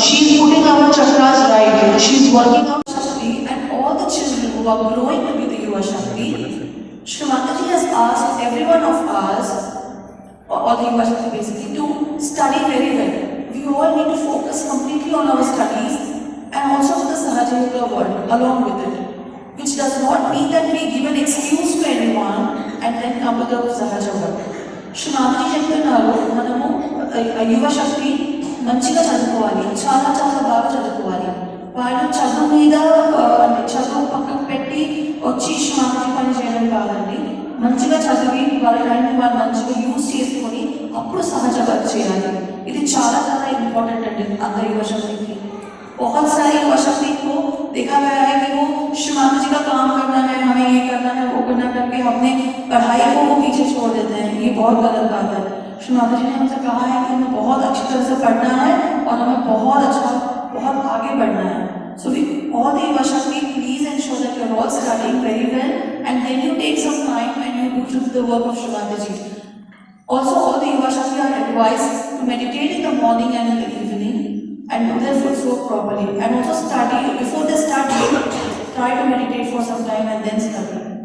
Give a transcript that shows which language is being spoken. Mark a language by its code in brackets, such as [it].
[en] She is putting our chakras right. She is working out Shakti, and all the children who are growing to be the Yuva Shakti, Shrimataji has asked every one of us, or the Yuva Shakti basically, to study very well. We all need to focus completely on our studies and also to the Sahaja Yoga world along with it. Which does not mean that we give an excuse to anyone and then come to the Sahaja world. [te] Shrimataji చెప్తున్నారు, మనము యువ శక్తి మంచిగా చదువుకోవాలి, చాలా చాలా బాగా చదువుకోవాలి. వాళ్ళు చదువు మీద చదువు పక్కకు పెట్టి వచ్చి శ్రీమాతాజీ పని చేయడం కాదండి. మంచిగా చదివి వాళ్ళ టైంని వాళ్ళు మంచిగా యూజ్ చేసుకొని అప్పుడు సహజ వర్క్ చేయాలి. ఇది చాలా చాలా ఇంపార్టెంట్ అండి అందరి యువ శక్తికి. [hi] बहुत सारी युवा शक्ति को देखा गया है कि वो श्रीमाताजी का काम करना है, हमें ये करना है, वो करना करके अपने पढ़ाई को वो पीछे छोड़ देते हैं. ये बहुत गलत बात है. श्रीमाताजी ने हमसे कहा है कि हमें बहुत अच्छी तरह से पढ़ना है और हमें बहुत आगे बढ़ना है. [en] So we all the Yuva Shakti, please ensure that you are all studying very well and then you take some time and you go through the work of Shrimataji. Also, all the Yuva Shakti are advised to meditate in the morning and in the evening and do their footwork properly. And also study, before they study, try to meditate for some time and then study.